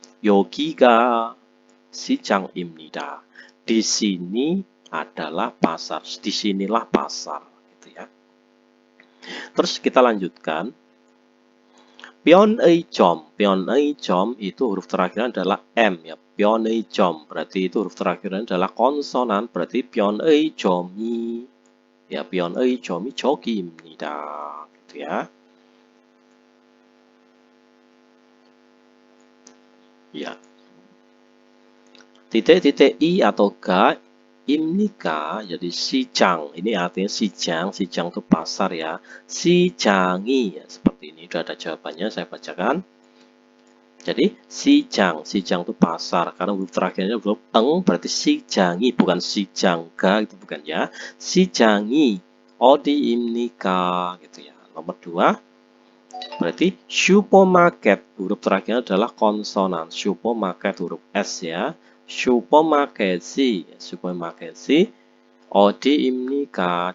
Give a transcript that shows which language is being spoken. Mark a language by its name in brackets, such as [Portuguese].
[Korean] 여기가 시장입니다. [Indonesian] Di sini adalah pasar. Disinilah pasar. Gitu ya. Terus kita lanjutkan. [Korean] 변의점. [Indonesian] 변의점 itu huruf terakhirnya adalah M ya. 변의점 berarti itu huruf terakhirnya adalah konsonan. Berarti 변의점이 ya, [Korean] 변의점이 저기입니다. [Indonesian] Gitu ya. Ya. Titik-titik i atau ga imnika jadi sijang. Ini artinya sijang. Sijang itu pasar ya. Sijangi ya, seperti ini. Sudah ada jawabannya, saya bacakan. Jadi sijang. Sijang itu pasar. Karena huruf terakhirnya huruf eng berarti sijangi, bukan sijangga itu bukan ya. [Korean] Sijangi odi imnika [Indonesian] gitu ya. Nomor 2 berarti supermarket, huruf terakhirnya adalah konsonan. Supermarket huruf S ya. [Korean] Supermarket이, supermarket이 어디입니까?